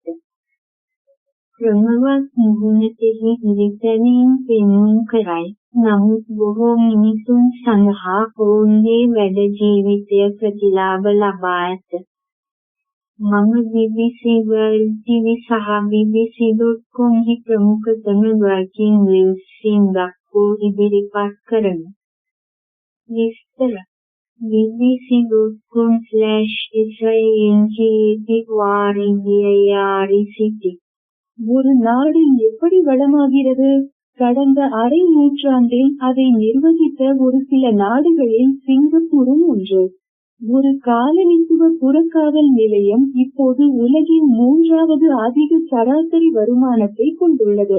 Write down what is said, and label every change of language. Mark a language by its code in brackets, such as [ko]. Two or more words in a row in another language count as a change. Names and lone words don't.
[si] ක්‍රමවත් මුහුණතෙහි ඉරිතැවීම් පෙන්නුම් කරයි. නමුත් බොහෝ මිනිසුන් සඳහා ඔවුන්ගේ වැඩ ජීවිතය ප්‍රතිලාභ ලබා ඇත. මම BBC World TV සහ BBC.com හි ප්‍රමුඛතම [en] working with Singapore [si] ඉදිරිපත් කරමි. විස්තර bbc.com/SINGAPOREGIRECT. [ta] ஒரு நாடு எப்படி வளமாகிறது? கடந்த அரை நூற்றாண்டில் அதை நிர்வகித்த ஒரு சில நாடுகளில் சிங்கப்பூரும் ஒன்று. ஒரு காலனித்துவ புறக்காவல் நிலையம் இப்போது உலகின் 3வது அதிக சராசரி வருமானத்தை கொண்டுள்ளது.